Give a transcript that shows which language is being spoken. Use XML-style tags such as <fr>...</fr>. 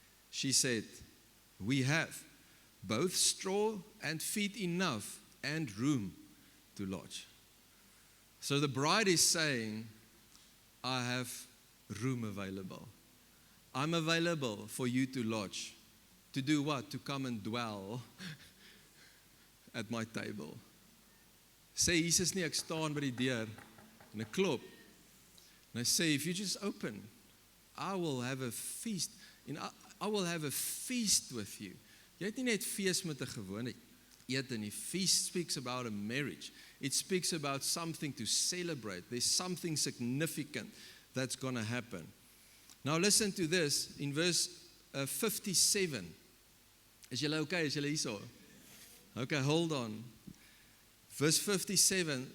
<en>She said, "We have both straw and feed enough and room to lodge." So the bride is saying, I have room available. I'm available for you to lodge. To do what? To come and dwell at my table.</en> <af>Sê Jesus nie, ek staan by die deur en ek klop. En hy sê,</af> <en>if you just open, I will have a feast. I will have a feast with you.</en> <af>Jy het nie net fees met 'n gewone ete nie.</af> <en>Feast speaks about a marriage. It speaks about something to celebrate. There's something significant that's going to happen. Now listen to this in verse 57.</en> <af>Is julle okay? Is julle hierso?</af> <en>Okay, hold on. Verse 57.</en>